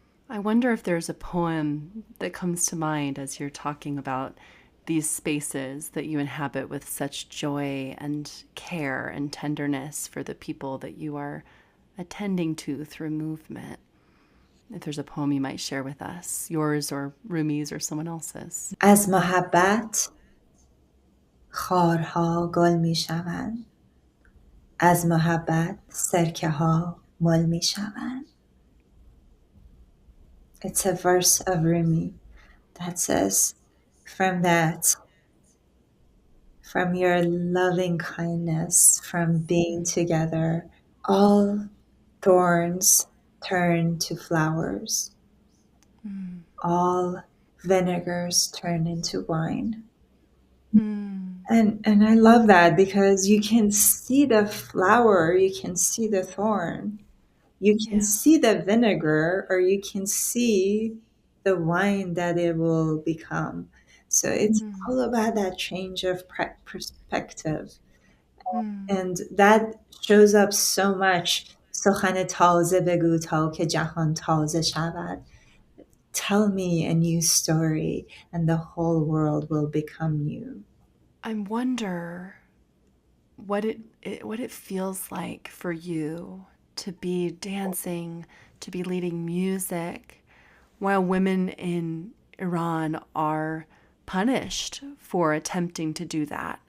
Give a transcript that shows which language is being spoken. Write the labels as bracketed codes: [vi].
[en] I wonder if there's a poem that comes to mind as you're talking about these spaces that you inhabit with such joy and care and tenderness for the people that you are attending to through movement. If there's a poem you might share with us, yours or Rumi's or someone else's. [fa] از محبت خارها گل می شوند، از محبت سرکه ها مل می شوند. [en] It's a verse of Rumi that says, from that, from your loving kindness, from being together, all thorns turn to flowers, Mm. all vinegars turn into wine. Mm. And I love that, because you can see the flower, you can see the thorn, you can Yeah. see the vinegar, or you can see the wine that it will become. So it's Mm. all about that change of perspective. Mm. And that shows up so much. [fa] سخن تازه بگو تا که جهان تازه شود. [en] Tell me a new story and the whole world will become new. I wonder what it feels like for you to be dancing, to be leading music, while women in Iran are punished for attempting to do that.